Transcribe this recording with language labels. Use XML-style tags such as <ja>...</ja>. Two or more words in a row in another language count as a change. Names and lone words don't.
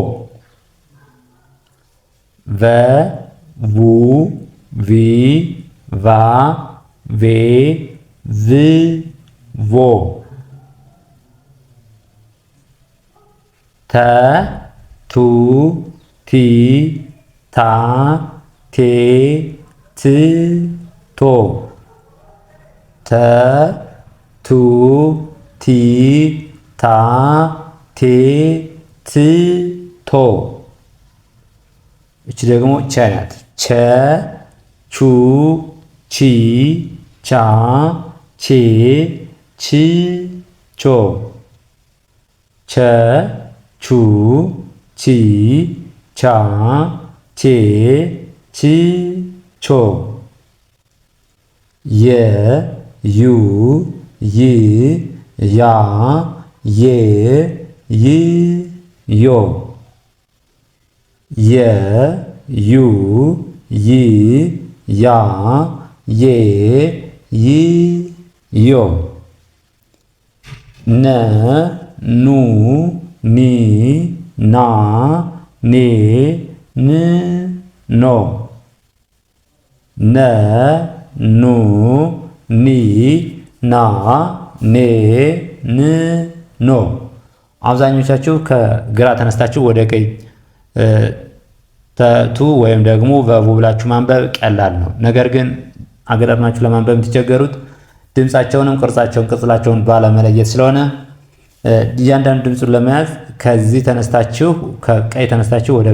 <am>ቨ ቡ ቪ ቫ ቬ ቭ ቮ ተ ቱ ቲ ታ ቴ ት ቶ ተ ቱ ቲ ታ ቴ ት ቶ እቺ ደግሞ ቸ ናት። ቸ ቹ ቺ ቻ ቼ ች ቾ ቸ ቹ ቺ ቻ ቼ ች ቾ የ ዩ ይ ያ ዬ ይ ዮ የ ዩ ይ ያ ዬ ይ ዮ ነ ኑ ኒ ና ኔ ን ኖ ነ ኑ ኒ ና ኔ ን ኖ። አብዛኞቻችሁ ከግራ ተነስታችሁ ወደ ቀኝ ተቱ ወይም ደግሞ ቨቡ ብላችሁ ማንበብ ቀላል ነው። ነገር ግን አገጣጥማችሁ ለማንበብ የምትቸገሩት ድምጻቸውንም ቅርጻቸውን ባለመለየት ስለሆነ እያንዳንዱ ድምፁን ለመያዝ ከዚህ ተነስታችሁ ከቀኝ ተነስታችሁ ወደ</am>